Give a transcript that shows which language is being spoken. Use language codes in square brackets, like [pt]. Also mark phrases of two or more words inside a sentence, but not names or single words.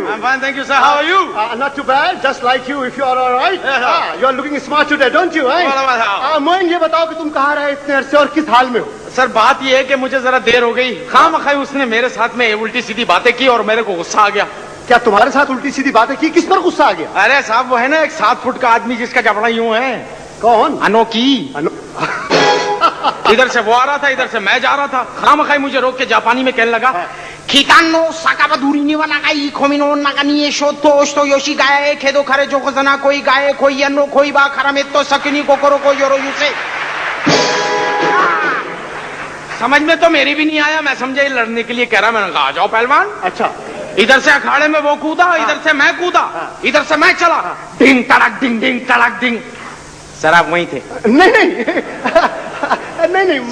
[en] I'm fine, thank you, sir. How are you? Not too bad, just like you, if you are all right. You are looking smart today, don't you? [hi] मोइन, ये बताओ कि तुम कहाँ रहे इतने अरसे और किस हाल में हो? सर बात ये है कि मुझे जरा देर हो गई। खामखाई उसने मेरे साथ में उल्टी सीधी बातें की और मेरे को गुस्सा आ गया। क्या तुम्हारे साथ उल्टी सीधी बातें की? किस पर गुस्सा आ गया? अरे साहब वो है ना एक 7 फुट का आदमी जिसका जबड़ा यूं है। कौन? अनोखी। इधर से वो आ रहा था, इधर से मैं जा रहा था। खामखाई मुझे रोक के जापानी में कहने लगा, Kitano sakabaduri ni wana kai komino nagani shoto sto yoshi gae kedo kare joko zana koi gae koi yano koi ba karametto sakini kokoro ko yoro yuse। समझ में तो मेरी भी नहीं आया। मैं समझा ये लड़ने के लिए कह रहा। मैंने कहा आ जाओ पहलवान। अच्छा, इधर से अखाड़े में वो कूदा, इधर से मैं कूदा, इधर से मैं चला। डिंग तड़क डिंग डिंग तड़क डिंग। सर आप वहीं थे? नहीं नहीं